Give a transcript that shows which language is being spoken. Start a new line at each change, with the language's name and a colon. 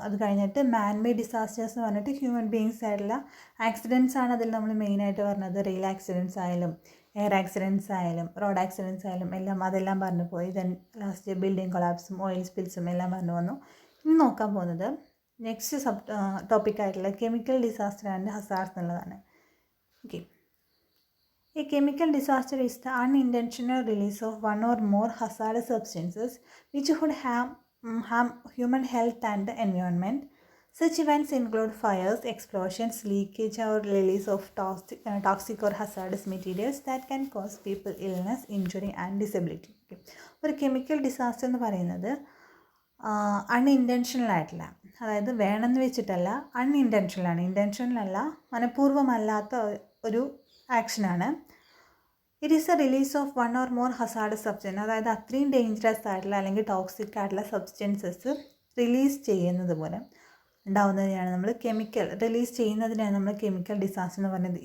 Malayalam: അത് കഴിഞ്ഞിട്ട് man-made disasters എന്ന് പറഞ്ഞിട്ട് ഹ്യൂമൻ ബീയിങ്സ് ആയിട്ടുള്ള ആക്സിഡൻസ് ആണ് അതിൽ നമ്മൾ മെയിനായിട്ട് പറഞ്ഞത്. റെയിൽ ആക്സിഡൻസ് ആയാലും എയർ ആക്സിഡൻസ് ആയാലും റോഡ് ആക്സിഡൻസ് ആയാലും അതെല്ലാം പറഞ്ഞു പോയി. ദെൻ ലാസ്റ്റ് ബിൽഡിംഗ് കൊളാപ്സും ഓയിൽ സ്പിൽസും എല്ലാം പറഞ്ഞു വന്നു. ഇനി നോക്കാൻ പോകുന്നത് next ടോപ്പിക്കായിട്ടുള്ള chemical disaster and hazards എന്നുള്ളതാണ്.
English: Okay, A chemical disaster is the unintentional release of one or more hazardous substances which would harm human health and the environment. Such events include fires, explosions, leakage or release of toxic or hazardous materials that can cause people illness, injury and disability.
Malayalam: ഒരു chemical disaster എന്ന് പറയുന്നത് unintentional ആയിട്ടില്ല, അതായത് വേണമെന്ന് വെച്ചിട്ടല്ല, അൺഇൻറ്റൻഷണലാണ്. Intentional അല്ല, മനഃപൂർവ്വമല്ലാത്ത ഒരു ആക്ഷനാണ്.
English: it is a release of one or more hazardous substance,
Malayalam: അതായത് അത്രയും ഡേഞ്ചറസ് ആയിട്ടുള്ള അല്ലെങ്കിൽ ടോക്സിക് ആയിട്ടുള്ള സബ്സ്റ്റൻസസ് റിലീസ് ചെയ്യുന്നത് പോലെ ഉണ്ടാവുന്നതിനാണ് നമ്മൾ റിലീസ് ചെയ്യുന്നതിനാണ് നമ്മൾ കെമിക്കൽ ഡിസാസ്റ്റർ എന്ന് പറയുന്നത്.